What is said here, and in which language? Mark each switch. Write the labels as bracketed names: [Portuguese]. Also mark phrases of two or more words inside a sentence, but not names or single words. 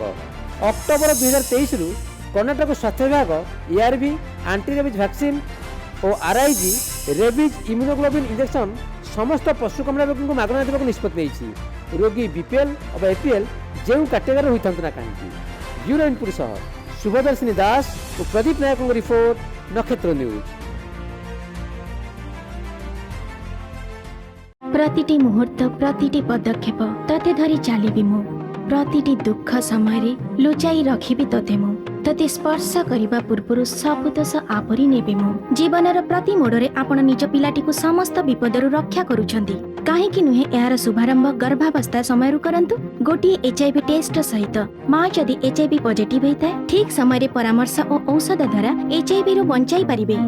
[Odia] ଅକ୍ଟୋବର 2023ରୁ କର୍ଣ୍ଣାଟକ ସ୍ୱାସ୍ଥ୍ୟ ବିଭାଗ ARV [English] anti rabies vaccine [Odia] ଓ RIG [English] rabies immunoglobin injection [Odia] ସମସ୍ତ ପଶୁ କାମୁଡ଼ା ରୋଗୀଙ୍କୁ ମାଗଣା ଦେବାକୁ ନିଷ୍ପତ୍ତି ନେଇଛି। ରୋଗୀ BPL ଅବା APL ଯେଉଁ କାଟେଗୋରୀରେ ହୋଇଥାନ୍ତୁ ନା କାହିଁକି। [English] bureau input [Odia] ସହ ଶୁଭଦର୍ଶିନୀ ଦାସ ଓ ପ୍ରଦୀପ ନାୟକଙ୍କ ରିପୋର୍ଟ, ନକ୍ଷତ୍ର ନ୍ୟୁଜ୍। ପ୍ରତିଟି ମୁହୂର୍ତ୍ତ ପ୍ରତିଟି ପଦକ୍ଷେପ ତୋତେ ଧରି ଚାଲିବି ମୁଁ ପ୍ରତିଟି ଦୁଃଖ ସମୟ ଲୁଚାଇ ରଖିବି ତୋତେ ମୁଁ ତତେ ସ୍ପର୍ଶ କରିବା ପୂର୍ବରୁ ସବୁ ଦୋଷ ଆବରି ନେବି ମୁଁ। ଜୀବନର ପ୍ରତି ମୋଡ଼ରେ ଆପଣ ନିଜ ପିଲାଟିକୁ ସମସ୍ତ ବିପଦରୁ ରକ୍ଷା କରୁଛନ୍ତି। କାହିଁକି ନୁହେଁ ଏହାର ଶୁଭାରମ୍ଭ ଗର୍ଭାବସ୍ଥା ସମୟରୁ କରନ୍ତୁ। ଗୋଟିଏ [English] HIV test [Odia] ସହିତ ମା ଯଦି [English] HIV positive [Odia] ହେଇଥାଏ ଠିକ୍ ସମୟରେ ପରାମର୍ଶ ଓ ଔଷଧ ଦ୍ୱାରା HIVରୁ ବଞ୍ଚାଇ ପାରିବେ।